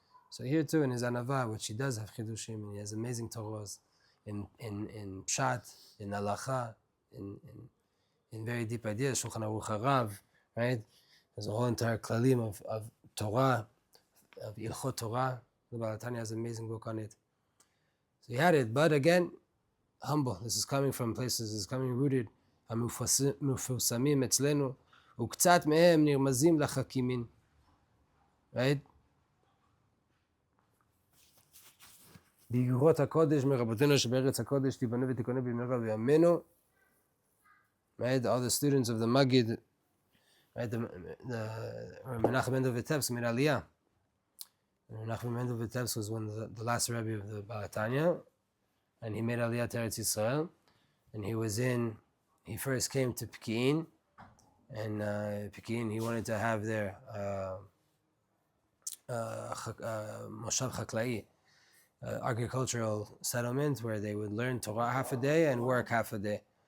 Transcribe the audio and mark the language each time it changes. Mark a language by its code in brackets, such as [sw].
[en] So here too, in his anava, which he does have chidushim, and he has amazing Torahs in pshat, in halacha, in very deep ideas, Shulchan Aruch Harav, right? There's a whole entire klalim of Torah, of Ilchot Torah. The Tanya has an amazing book on it. So he had it, but again, humble. This is coming from places, this is coming rooted. [he] המפורסמים אצלנו, וקצת מהם נרמזים לחכימים. Right? באגרות הקודש מרבותינו שבארץ הקודש תיבנה ותיכונה במהרה בימינו. [en] Right? All the students of the Magid, right? The Menachem Mendel Vitebsk made Aliyah. Menachem Mendel Vitebsk was the last Rebbe of the Tanya, and he made Aliyah to Eretz Yisrael, and he first came to Pekin, and Pekin, he wanted to have their Moshav Chaklai, agricultural settlement where they would learn Torah half a day and work half a day.